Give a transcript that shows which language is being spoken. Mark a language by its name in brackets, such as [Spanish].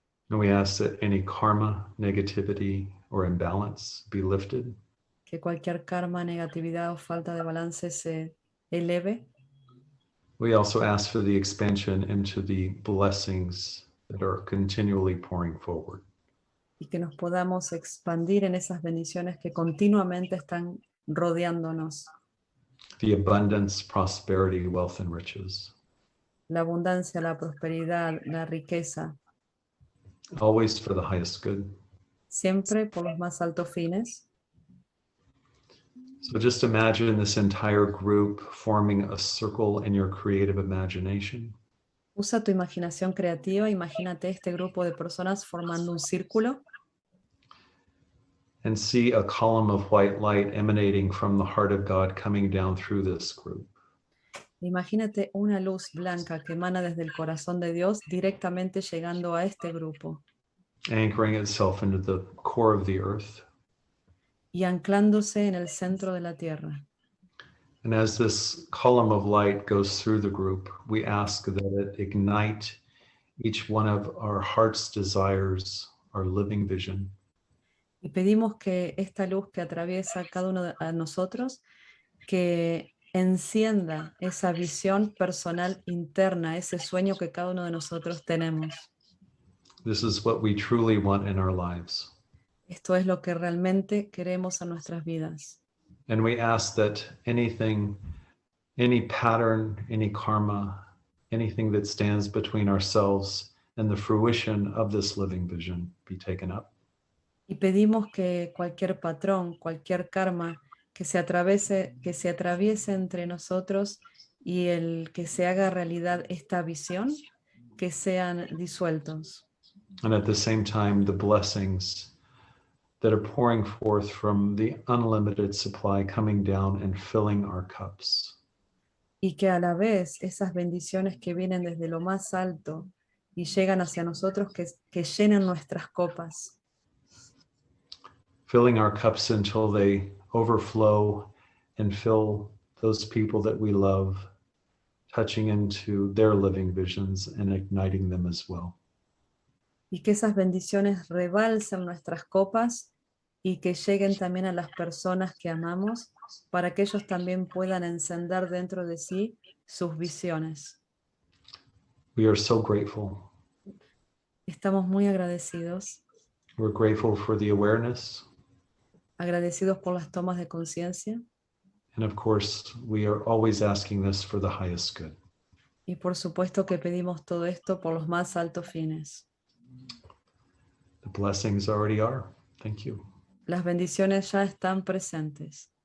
[English] And we ask that any karma, negativity, or imbalance be lifted. [Spanish] que cualquier karma, negatividad o falta de balance se eleve. [English] We also ask for the expansion into the blessings that are continually pouring forward. [Spanish] Y que nos podamos expandir en esas bendiciones que continuamente están rodeándonos. [English] The abundance, prosperity, wealth, and riches. [Spanish] La abundancia, la prosperidad, la riqueza, [English] Always for the highest good. [Spanish] siempre por los más altos fines. [English] So just imagine this entire group forming a circle in your creative imagination. [Spanish] Usa tu imaginación creativa, imagínate este grupo de personas formando un círculo [English] And see a column of white light emanating from the heart of God coming down through this group. [Spanish] Imagínate una luz blanca que emana desde el corazón de Dios directamente llegando a este grupo [English] Anchoring itself into the core of the earth. [Spanish] y anclándose en el centro de la tierra. [English] And as this column of light goes through the group, we ask that it ignite each one of our heart's desires, our living vision. [Spanish] Y pedimos que esta luz que atraviesa cada uno de nosotros, que encienda esa visión personal interna, ese sueño que cada uno de nosotros tenemos. [English] This is what we truly want in our lives. [Spanish] Esto es lo que realmente queremos en nuestras vidas. [English] And we ask that anything, any pattern, any karma, anything that stands between ourselves and the fruition of this living vision be taken up. [Spanish] Y pedimos que cualquier patrón, cualquier karma que se atraviese entre nosotros y el que se haga realidad esta visión, que sean disueltos. [English] And at the same time, the blessings that are pouring forth from the unlimited supply coming down and filling our cups. [Spanish] Y que a la vez esas bendiciones que vienen desde lo más alto y llegan hacia nosotros, que llenen nuestras copas. [English] Filling our cups until they overflow and fill those people that we love, touching into their living visions and igniting them as well. [Spanish] Y que esas bendiciones rebalsen nuestras copas y que lleguen también a las personas que amamos para que ellos también puedan encender dentro de sí sus visiones. [English] We are so grateful. [Spanish] Estamos muy agradecidos. [English] We're grateful for the awareness. [Spanish] Agradecidos por las tomas de conciencia. [English] And of course, we are always asking this for the highest good. [Spanish] Y por supuesto que pedimos todo esto por los más altos fines. [English] The blessings already are. Thank you. [Spanish] Las bendiciones ya están presentes.